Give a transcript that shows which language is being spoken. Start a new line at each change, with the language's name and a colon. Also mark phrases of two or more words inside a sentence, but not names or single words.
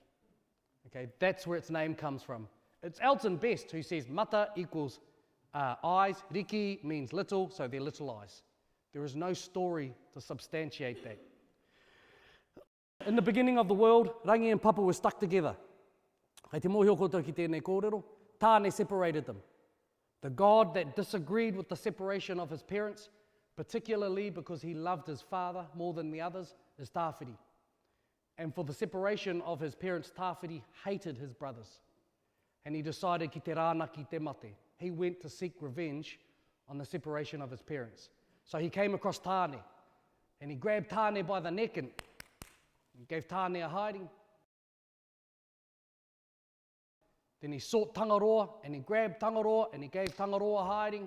English: Okay, that's where its name comes from. It's Elton Best who says Mata equals eyes, Riki means little, so they're little eyes. There is no story to substantiate that. In the beginning of the world, Rangi and Papa were stuck together.
Māori: Kei te mōhio koutou ki tēnei kōrero, tāne
English: separated them. The God that disagreed with the separation of his parents, particularly because he loved his father more than the others, is Tāwhiri. And for the separation of his parents, Tāwhiri hated his brothers. And he decided
Māori: ki te rāna ki te mate.
English: He went to seek revenge on the separation of his parents. So he came across Tāne, and he grabbed Tāne by the neck and gave Tāne a hiding. Then he sought Tangaroa, and he grabbed Tangaroa, and he gave Tangaroa a hiding.